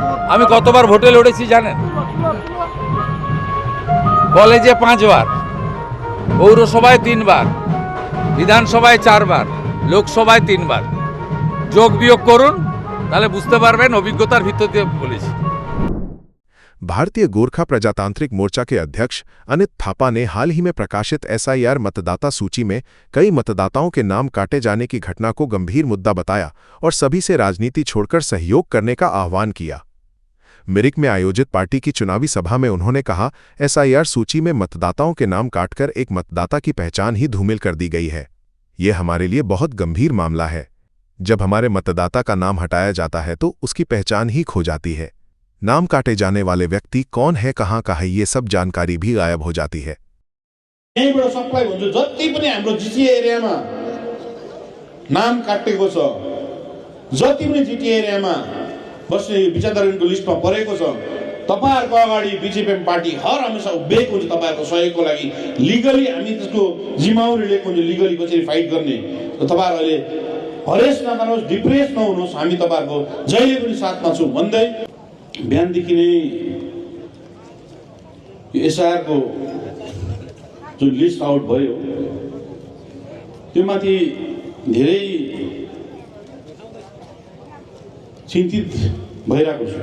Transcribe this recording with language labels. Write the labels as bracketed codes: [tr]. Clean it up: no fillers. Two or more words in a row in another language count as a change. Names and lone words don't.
[bn] আমি কতবার ভোটে লড়েছি জানেন? কলেজে 5 বার, পৌরসভায় 3 বার, বিধানসভায় 4 বার, লোকসভায় 3 বার। যোগ বিয়োগ করুন, তাহলে বুঝতে পারবেন অভিজ্ঞতার ভিত্তিতে বলেছি। [hi] भारतीय गोरखा प्रजातांत्रिक मोर्चा के अध्यक्ष अनित थापा ने हाल ही में प्रकाशित एसआईआर मतदाता सूची में कई मतदाताओं के नाम काटे जाने की घटना को गंभीर मुद्दा बताया और सभी से राजनीति छोड़कर सहयोग करने का आह्वान किया। मिरिक में आयोजित पार्टी की चुनावी सभा में उन्होंने कहा, एसआईआर सूची में मतदाताओं के नाम काटकर एक मतदाता की पहचान ही धूमिल कर दी गई है। यह हमारे लिए बहुत गंभीर मामला है। जब हमारे मतदाता का नाम हटाया जाता है तो उसकी पहचान ही खो जाती है। नाम काटे जाने वाले व्यक्ति कौन है, कहाँ का है, ये सब जानकारी भी गायब हो जाती है। [ne] यहीँबाट सप्लाई हुन्छ। जति पनि हाम्रो जिटिए एरियामा नाम काटेको छ, जति पनि जिटिए एरियामा बस्ने विचारधारीको लिस्टमा परेको छ, तपाईहरुको अगाडि बीजेपी पार्टी हर हमेशा उभिएको हुन्छ तपाईहरुको सहयोगको लागि। लिगली हामी त्यसको जिम्मेवारी लिएको हुन्छ, लिगली कसरी फाइट गर्ने। तपाईहरुले हरेस नगर्नुहोस्, डिप्रेस नहुनुहोस्, हामी तपाईहरुको जहिले पनि साथमा छौं भन्दै बिहानदेखि नै एसआईआरको जुन लिस्ट आउट भयो त्यो माथि धेरै चिन्तित भइरहेको छु।